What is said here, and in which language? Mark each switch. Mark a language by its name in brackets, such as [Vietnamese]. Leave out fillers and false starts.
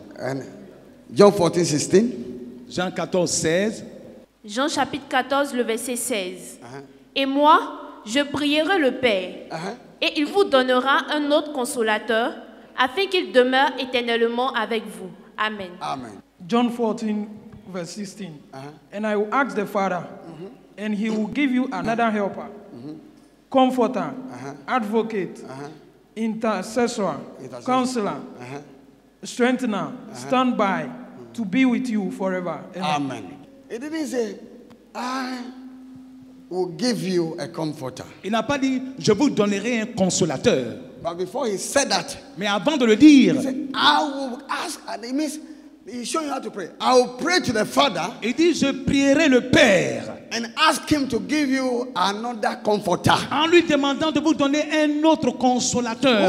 [English] And John 14:16. [French] Jean 14, 16. Jean chapitre 14, le verset 16. Et moi, je prierai le Père, et il vous donnera un autre consolateur, afin qu'il demeure éternellement avec vous. Amen. Amen. [English] John 14, verse 16. And I will ask the Father, and he will give you another helper, comforter, advocate, intercessor, counselor, strengthener, stand by to be with you forever. Amen. It didn't say, I will give you a comforter. [French] Il n'a pas dit, je vous donnerai un consolateur. [English] But before he said that, [French] mais avant de le dire, [English] he said, I will ask, and it means he's showing you how to pray. I will pray to the Father. [French] Il dit, je prierai le Père. [English] And ask him to give you another comforter. [French] En lui demandant de vous donner un autre consolateur.